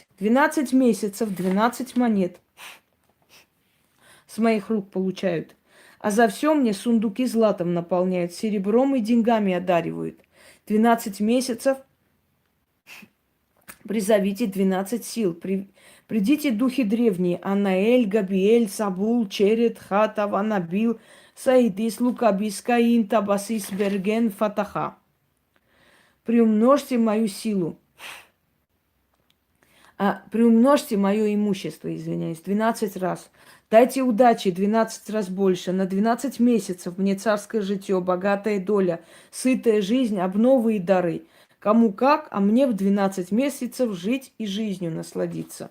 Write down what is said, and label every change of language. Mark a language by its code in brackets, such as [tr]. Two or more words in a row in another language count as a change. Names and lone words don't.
[ru] 12 месяцев, 12 монет с моих рук получают. А за все мне сундуки златом наполняют, серебром и деньгами одаривают. 12 месяцев призовите 12 сил. Придите духи древние. Анаэль, Габиэль, Сабул, Черет, Хатав, Анабил, Саидис, Лукабис, Каин, Табасис, Берген, Фатаха. Приумножьте мою силу. Приумножьте мое имущество, извиняюсь, 12 раз. Дайте удачи 12 раз больше. На 12 месяцев мне царское житье, богатая доля, сытая жизнь, обновы и дары. Кому как, а мне в 12 месяцев жить и жизнью насладиться.